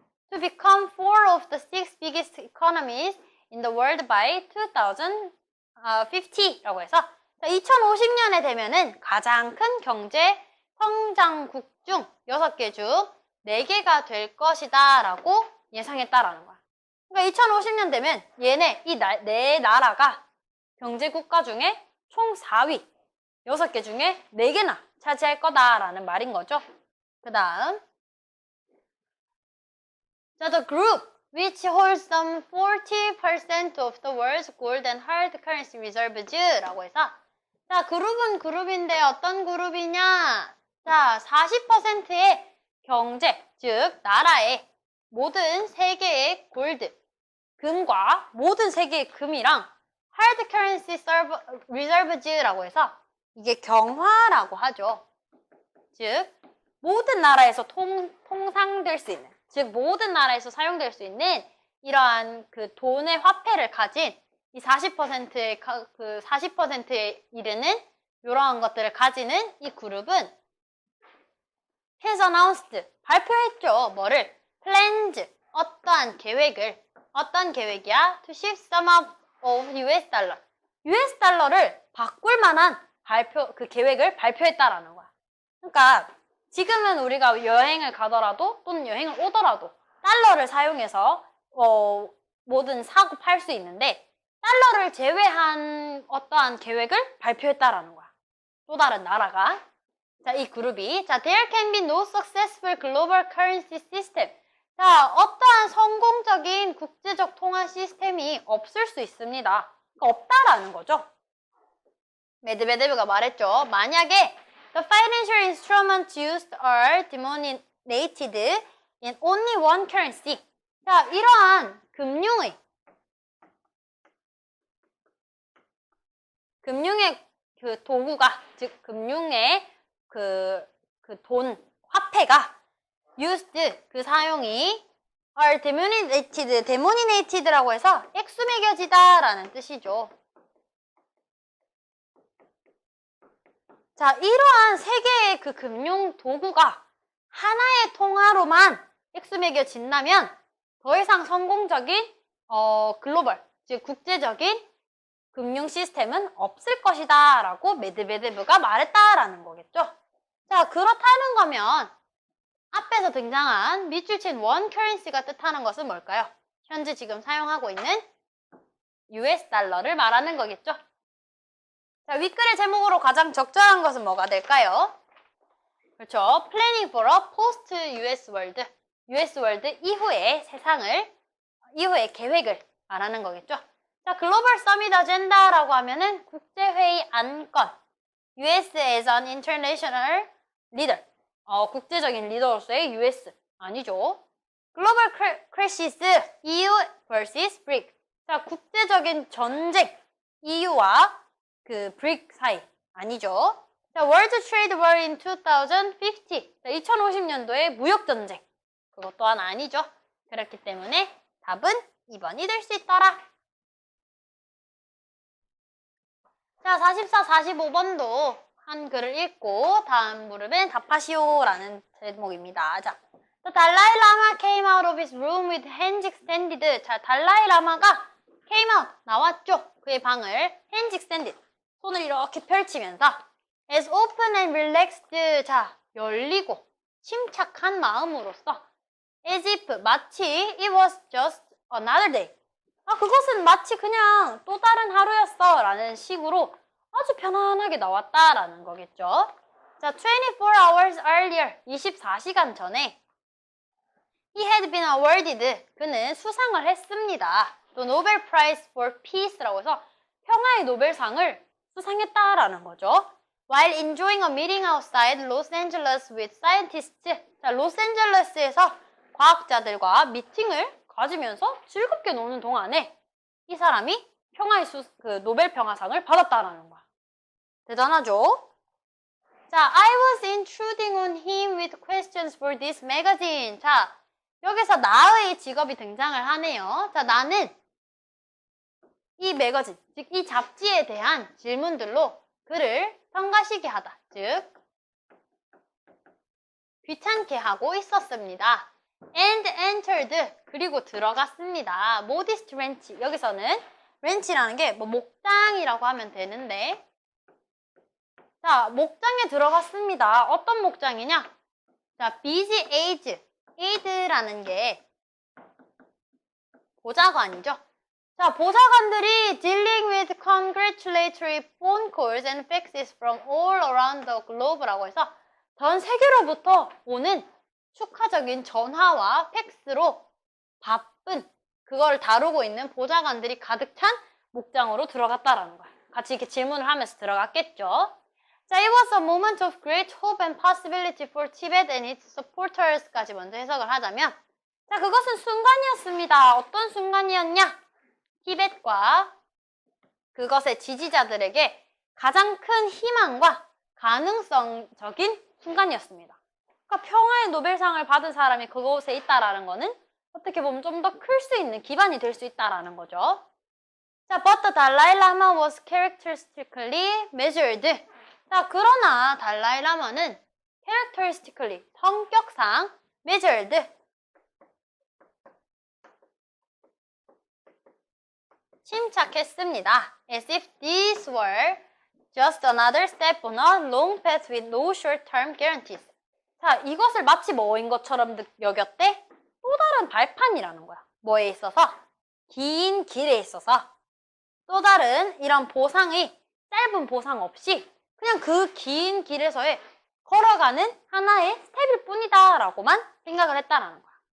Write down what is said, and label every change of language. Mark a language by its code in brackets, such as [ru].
[en] To become 4 of the 6 biggest economies in the world by 2050 [ko] 라고 해서 2050년에 되면은 가장 큰 경제 성장국 중 6개 중 4개가 될 것이다 라고 예상했다라는 거야. 그러니까 2050년 되면 얘네 네 나라가 경제 국가 중에 총 4위 6개 중에 4개나 차지할 거다라는 말인 거죠. [en] 그 다음 자, the group which holds some 40% of the world's gold and hard currency reserves [ko] 라고 해서 자, 그룹은 그룹인데 어떤 그룹이냐? 자, 40%의 경제, 즉 나라의 모든 세계의 골드, 금과 모든 세계의 금이랑 [en] hard currency reserves [ko] 라고 해서 이게 경화라고 하죠. 즉 모든 나라에서 통상될 수 있는, 즉 모든 나라에서 사용될 수 있는 이러한 그 돈의 화폐를 가진 이 40%의 40%에 이르는 이러한 것들을 가지는 이 그룹은 [en] has announced, [ko] 발표했죠. 뭐를? plans, 어떠한 계획을, 어떤 계획이야? [en] to shift some of US 달러. [ko] US 달러를 바꿀 만한 그 계획을 발표했다라는 거야. 그러니까 지금은 우리가 여행을 가더라도 또는 여행을 오더라도 달러를 사용해서 뭐든 사고 팔 수 있는데 달러를 제외한 어떠한 계획을 발표했다라는 거야. 또 다른 나라가. [en] 자, 이 그룹이 자, there can be no successful global currency system. [ko] 자, 어떠한 성공적인 국제적 통화 시스템이 없을 수 있습니다. 그러니까 없다라는 거죠. 메드베데브가 말했죠. [en] 만약에 the financial instruments used are denominated in only one currency. [ko] 자, 이러한 금융의 금융의 그 도구가, 즉 금융의 그 돈, 화폐가 used, 그 사용이 [en] are denominated [ko] 라고 해서 액수 매겨지다 라는 뜻이죠. 자, 이러한 세 개의 그 금융 도구가 하나의 통화로만 액수 매겨진다면 더 이상 성공적인 글로벌, 즉 국제적인 금융 시스템은 없을 것이다 라고 메드베데브가 말했다라는 거겠죠. 자, 그렇다는 거면 앞에서 등장한 밑줄친 원 커런시가 뜻하는 것은 뭘까요? 현재 지금 사용하고 있는 US 달러를 말하는 거겠죠. 자, 윗글의 제목으로 가장 적절한 것은 뭐가 될까요? 그렇죠. [en] Planning for a post-US world. [ko] US world 이후의 세상을, 이후의 계획을 말하는 거겠죠. 자, 글로벌 서밋 어젠다라고 하면은 국제회의 안건. [en] US as an international leader. [ko] 국제적인 리더로서의 US. 아니죠. 글로벌 크래시스, EU vs BRIC. 자, 국제적인 전쟁. EU와 그 BRIC 사이. [en] 아니죠. 자, World Trade War in 2050. [ko] 자, 2050년도에 무역전쟁. 그것 또한 아니죠. 그렇기 때문에 답은 2번이 될 수 있더라. 자, 44, 45번도 한 글을 읽고 다음 무릎엔 답하시오라는 제목입니다. [en] 자, The Dalai Lama came out of his room with hands extended. [ko] 자, 달라이 라마가 [en] came out, [ko] 나왔죠. 그의 방을 [en] hands extended, [ko] 손을 이렇게 펼치면서 [en] as open and relaxed. [ko] 자, 열리고 침착한 마음으로써 [en] as if, 마치 it was just another day. [ko] 그것은 마치 그냥 또 다른 하루였어 라는 식으로 아주 편안하게 나왔다라는 거겠죠. [en] 자, 24 hours earlier, [ko] 24시간 전에 [en] he had been awarded, [ko] 그는 수상을 했습니다. 또 [en] Nobel Prize for Peace [ko] 라고 해서 평화의 노벨상을 수상했다라는 거죠. [en] While enjoying a meeting outside Los Angeles with scientists. [ko] 자, 로스앤젤레스에서 과학자들과 미팅을 가지면서 즐겁게 노는 동안에 이 사람이 평화의 그 노벨 평화상을 받았다라는 거야. 대단하죠? [en] 자, I was intruding on him with questions for this magazine. [ko] 자, 여기서 나의 직업이 등장을 하네요. 자, 나는 이 매거진, 즉 이 잡지에 대한 질문들로 그를 성가시게 하다. 즉, 귀찮게 하고 있었습니다. [en] And entered, [ko] 그리고 들어갔습니다. [en] modest wrench, [ko] 여기서는 wrench라는 게 뭐 목장이라고 하면 되는데, 자, 목장에 들어갔습니다. 어떤 목장이냐? 자, [en] busy age, [ko] aid라는 게 보좌관이죠. 자, 보좌관들이 [en] dealing with congratulatory phone calls and faxes from all around the globe [ko] 라고 해서 전 세계로부터 오는 축하적인 전화와 팩스로 바쁜, 그걸 다루고 있는 보좌관들이 가득 찬 목장으로 들어갔다라는 거야. 같이 이렇게 질문을 하면서 들어갔겠죠. [en] 자, it was a moment of great hope and possibility for Tibet and its supporters [ko] 까지 먼저 해석을 하자면, 자, 그것은 순간이었습니다. 어떤 순간이었냐? 티벳과 그것의 지지자들에게 가장 큰 희망과 가능성적인 순간이었습니다. 그러니까 평화의 노벨상을 받은 사람이 그곳에 있다라는 거는 어떻게 보면 좀 더 클 수 있는 기반이 될 수 있다라는 거죠. [en] 자, but the Dalai Lama was characteristically measured. [ko] 자, 그러나 달라이 라마는 [en] characteristically, [ko] 성격상 measured, 침착했습니다. [en] As if these were just another step on a long path with no short-term guarantees. [ko] 자, 이것을 마치 뭐인 것처럼 여겼대? 또 다른 발판이라는 거야. 뭐에 있어서? 긴 길에 있어서 또 다른 이런 보상이, 짧은 보상 없이 그냥 그 긴 길에서의 걸어가는 하나의 스텝일 뿐이다 라고만 생각을 했다라는 거야.